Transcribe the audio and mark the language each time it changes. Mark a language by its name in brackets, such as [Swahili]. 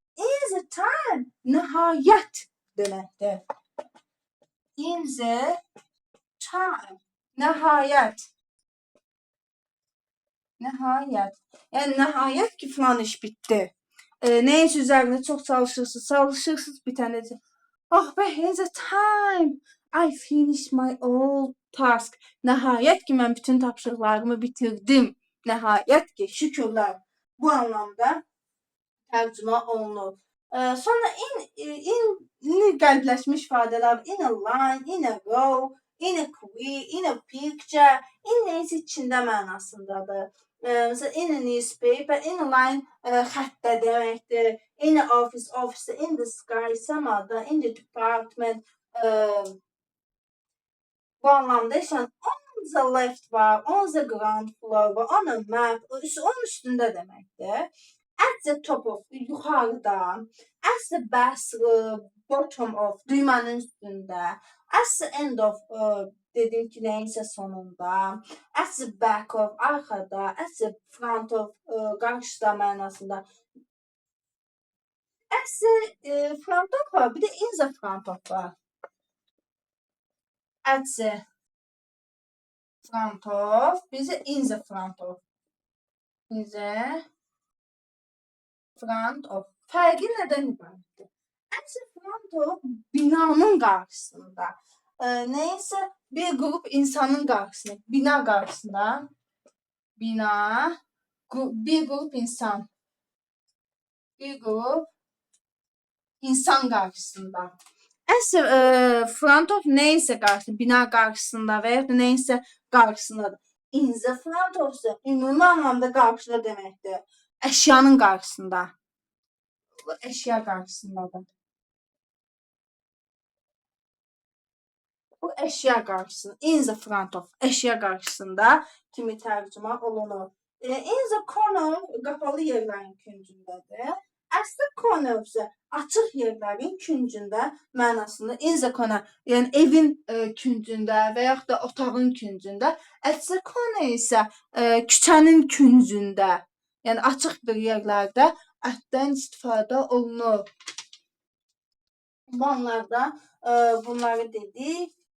[Azerbaijani] In the time, nəhayət deməkdir. In the time, nəhayət. Nəhayət. Yəni nəhayət ki, filan iş bitdi. Nəyinsə üzərində çox çalışırsınız bitənəcək. [English] Oh, but in the time I finished my all task. [Azerbaijani] Nəhayət ki, mən bütün tapşırıqlarımı bitirdim. Nəhayət ki, şükürlər. Bu anlamda tərcümə olunur. Sonra in qəlbləşmiş ifadələr in a line, in a row, in a queue, in a picture, in neysə içində mənasındadır. Mesela in a newspaper, in a line xəttdə deməkdir. In a office, office, in the sky, səmada, in the department. Bu anlamda işlən on the left var, on the ground floor var, on a map, onun üstündə deməkdir. At the top of, yuxarıda. At the bottom of, düymənin üstündə. At the end of, dedim ki, nəyinsə sonunda. At the back of, arxada. At the front of, qarşıda mənasında. At the front of var, bir də in the front of var. At the front of, bizə in the front of. In the front of. Fərqi nədən ibarətdir? At the front of binanın qarşısında. Neysə bir qrup insanın qarşısında, bina qarşısında. Bina, bir qrup insan. Bir qrup insan qarşısında. At the front of neysə qarşısında, bina qarşısında və ya da neysə qarşısındadır. In the front of ise ümumi anlamda qarşıda deməkdir. Əşyanın qarşısında. Əşya qarşısındadır. Bu əşya qarşısında. In the front of. Əşya qarşısında kimi tərcümə olunur. In the corner qapalı yerlərin küncündədir. At the corner isə açıq yerlərin küncündə mənasında. In the corner, yəni evin küncündə və yaxud da otağın küncündə. At the corner isə küçənin küncündə. Yəni açıq bir yerlərdə atdan istifadə olunur. Bu anlarda bunları dedik.